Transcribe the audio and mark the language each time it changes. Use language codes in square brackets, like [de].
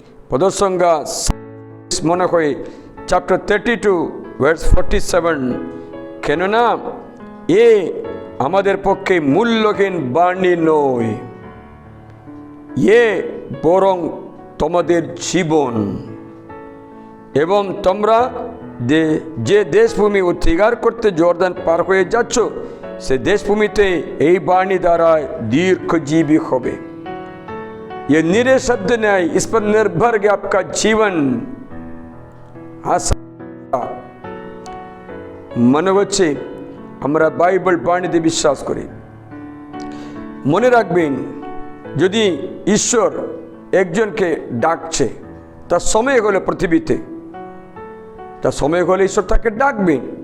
[bn] পদসংজ্ঞা মনে হয় chapter 32 verse 47, কেননা এ আমাদের পক্ষে মূল্যহীন বাণী নয়, এ বরং তোমাদের জীবন। এবং তোমরা যে দেশভূমি অধিকার করতে জর্দান পার হয়ে যাচ্ছ, সে দেশভূমিতে এই বাণী দ্বারা दीर्घजीवी হবে। [hi] ये निरे शब्द नहीं, इस पर निर्भर है आपका जीवन। [bn] মনে হচ্ছে আমরা বাইবেল বাণীতে বিশ্বাস করি। মনে রাখবেন, যদি ঈশ্বর একজনকে ডাকছে, তার সময় হলে পৃথিবীতে, তার সময় হলে ঈশ্বর তাকে ডাকবেন।